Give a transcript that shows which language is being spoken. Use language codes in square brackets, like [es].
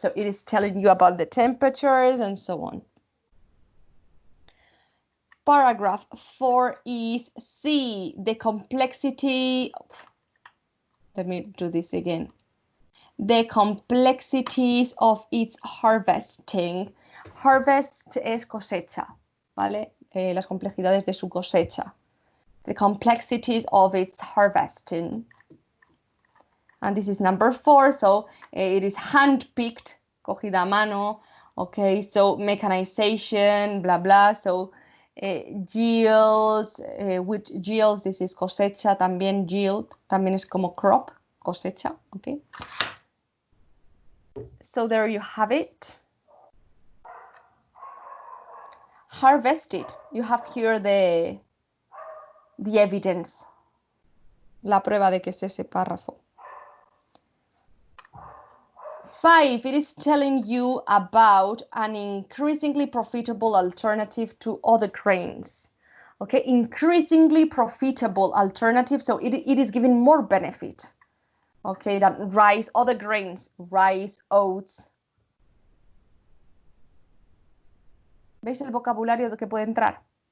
[en] So it is telling you about the temperatures and so on. Paragraph 4 is C, the complexity. Let me do this again. The complexities of its harvesting. [es] Harvest es cosecha, ¿vale? Las complejidades de su cosecha. [en] The complexities of its harvesting. And this is number 4, so it is hand-picked, [es] cogida a mano, [en] okay, so mechanization, blah, blah, so yields, with yields, this is cosecha, también yield, también es como crop, cosecha, okay. So there you have it. [es] Harvested, [en] you have here the evidence, [es] la prueba de que es ese párrafo. [en] 5, it is telling you about an increasingly profitable alternative to other grains. Okay, increasingly profitable alternative, so it is giving more benefit. Okay, than rice, other grains, rice, oats. [es] ¿Veis el vocabulario que puede entrar?